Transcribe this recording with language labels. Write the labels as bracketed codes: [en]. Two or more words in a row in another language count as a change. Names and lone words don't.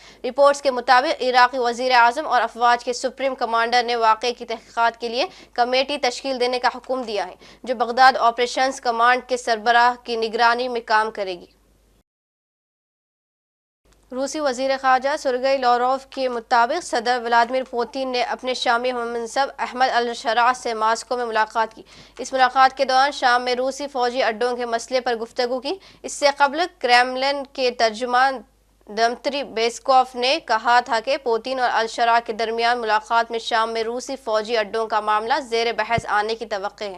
[ur] رپورٹس کے مطابق عراقی وزیر اعظم اور افواج کے سپریم کمانڈر نے واقعے کی تحقیقات کے لیے کمیٹی تشکیل دینے کا حکم دیا ہے، جو بغداد آپریشنز کمانڈ کے سربراہ کی نگرانی میں کام کرے گی۔ روسی وزیر خارجہ سرگئی لاروف کے مطابق صدر ولادیمیر پوتین نے اپنے شامی ہم منصب احمد الشرع سے ماسکو میں ملاقات کی۔ اس ملاقات کے دوران شام میں روسی فوجی اڈوں کے مسئلے پر گفتگو کی۔ اس سے قبل کریملن کے ترجمان دمتری بیسکوف نے کہا تھا کہ پوتین اور الشرع کے درمیان ملاقات میں شام میں روسی فوجی اڈوں کا معاملہ زیر بحث آنے کی توقع ہے۔